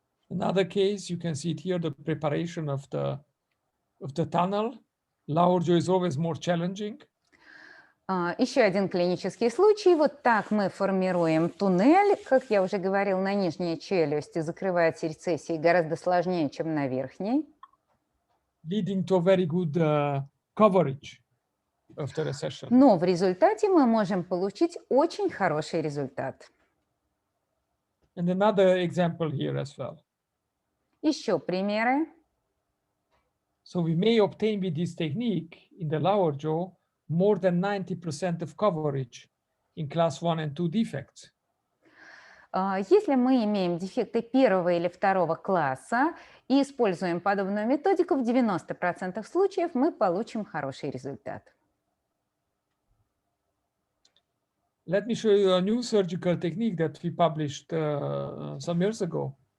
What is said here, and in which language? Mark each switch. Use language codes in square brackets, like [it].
[en] Another case, you can see it here, the preparation of the tunnel. Lower jaw is always more challenging. [ru] Еще один клинический случай. Вот так мы формируем туннель. Как я уже говорил, на нижней челюсти закрывается рецессией гораздо сложнее, чем на верхней. [en] Leading to a very good coverage of the recession. [ru] Но в результате мы можем получить очень хороший результат. [en] And another example here as well. [ru] Еще примеры. [en] So we may obtain with this technique in the lower jaw more than 90% of coverage in class 1 and 2 defects. [ru] Если мы имеем дефекты первого или второго класса и используем подобную методику, в 90% случаев мы получим хороший результат. [en] Let me show you a new surgical technique that we published some years ago.